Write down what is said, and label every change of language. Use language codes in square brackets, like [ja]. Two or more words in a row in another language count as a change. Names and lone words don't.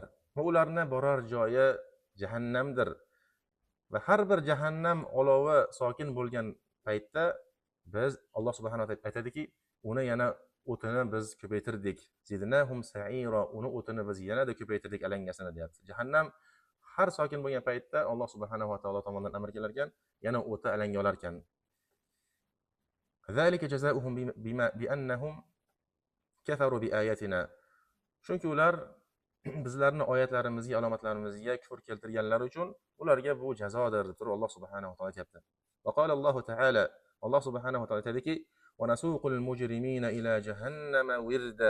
[uz] Va ularning borar joyi jahannamdir. Va har bir jahannam olovi sokin bo'lgan paytda biz Alloh [ar] سبحانه وتعالى [uz] aytadiki, uni yana o'tini biz ko'paytirdik. [ar] زدناهم سعيرا, [uz] uni o'tini biz yanada ko'paytirdik alangasini deyapti. Jahannam har sokin bo'lgan paytda Alloh [ar] سبحانه وتعالى [uz] tomonidan amr kelar ekan, yana o'ti alanga olar ekan. [ar] ذلك جزاؤهم بما بأنهم كفروا بآياتنا. [uz] Chunki ular bizlarning oyatlarimizga, alomatlarimizga kufr keltirganlari uchun ularga bu jazodir deb turib Alloh [ar] سبحانه وتعالى [uz] aytibdi. [ar] وقال الله تعالى, [uz] Alloh [ar] سبحانه وتعالى [uz] aytadiki: [ar] "ونسوق المجرمين إلى جهنم وردا."